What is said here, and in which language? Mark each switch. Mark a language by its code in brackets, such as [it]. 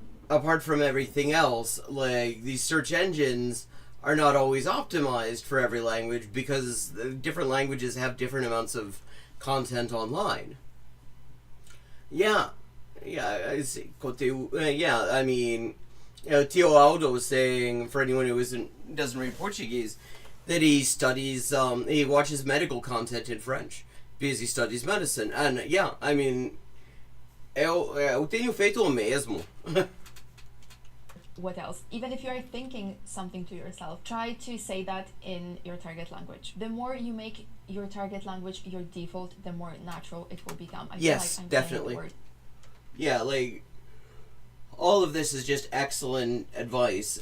[en] Apart from everything else, like, these search engines are not always optimized for every language because different languages have different amounts of content online. Yeah, I see. Yeah, I mean, Tio Aldo was saying, for anyone who doesn't read Portuguese, that he studies, he watches medical content in French. Because he studies medicine. And, yeah, I mean, [pt] eu tenho feito o mesmo. [en] What else? Even if you are thinking something to yourself, try to say that in your target language. The more you make your target language your default, the more natural it will become. I yes, feel like I'm definitely. Yeah, like, all of this is just excellent advice.